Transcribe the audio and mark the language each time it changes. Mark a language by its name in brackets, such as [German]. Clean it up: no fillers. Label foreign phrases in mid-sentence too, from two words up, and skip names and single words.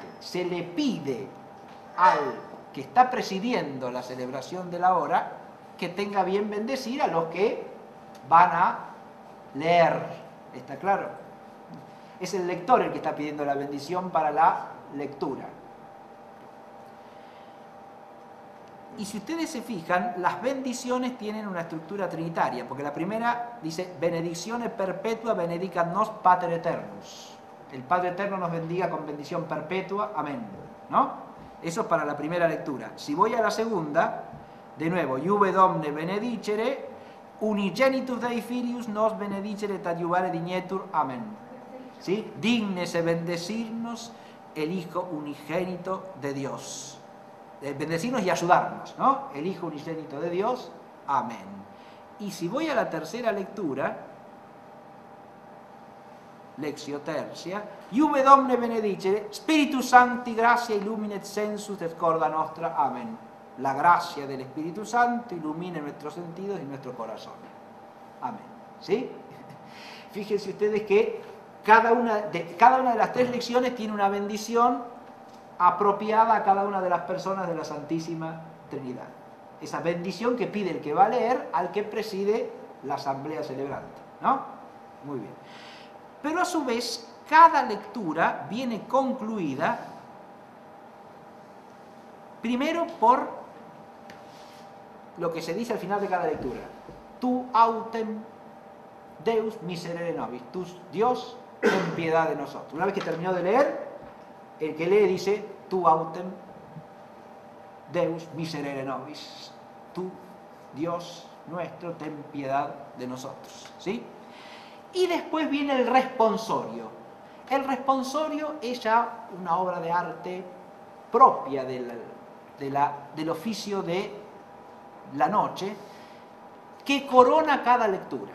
[Spanish] Se le pide al que está presidiendo la celebración de la hora que tenga bien bendecir a los que van a leer. ¿Está claro? Es el lector el que está pidiendo la bendición para la lectura. Y si ustedes se fijan, las bendiciones tienen una estructura trinitaria, porque la primera dice, [Latin] benedicciones perpetua benedicat nos Pater Eternus. [Spanish] El Padre Eterno nos bendiga con bendición perpetua, amén, ¿no? Eso es para la primera lectura. Si voy a la segunda, de nuevo, [Latin] Iuve Domne benedicere, unigenitus Dei Filius nos benedicere et adiuvare dignetur, amén. [Spanish] ¿Sí? Dígnese bendecirnos el Hijo unigénito de Dios. Bendecirnos y ayudarnos, ¿no? El Hijo unigénito de Dios, amén. Y si voy a la tercera lectura, [Latin] Lectio Tertia, Iuve Domne benedicere, Spiritus Sancti gratia illuminet sensus et corda nostra, amén. [Spanish] La gracia del Espíritu Santo ilumine nuestros sentidos y nuestro corazón. Amén. ¿Sí? Fíjense ustedes que cada una de las tres lecciones tiene una bendición apropiada a cada una de las personas de la Santísima Trinidad. Esa bendición que pide el que va a leer al que preside la asamblea celebrante, ¿no? Muy bien. Pero a su vez, cada lectura viene concluida primero por lo que se dice al final de cada lectura. [Latin] Tu autem Deus miserere nobis. [Spanish] Tu Dios, ten piedad de nosotros. Una vez que terminó de leer, el que lee dice, [Latin] tu autem Deus miserere nobis. [Spanish] Tu Dios nuestro, ten piedad de nosotros. ¿Sí? Y después viene el responsorio. El responsorio es ya una obra de arte propia del oficio de la noche, que corona cada lectura.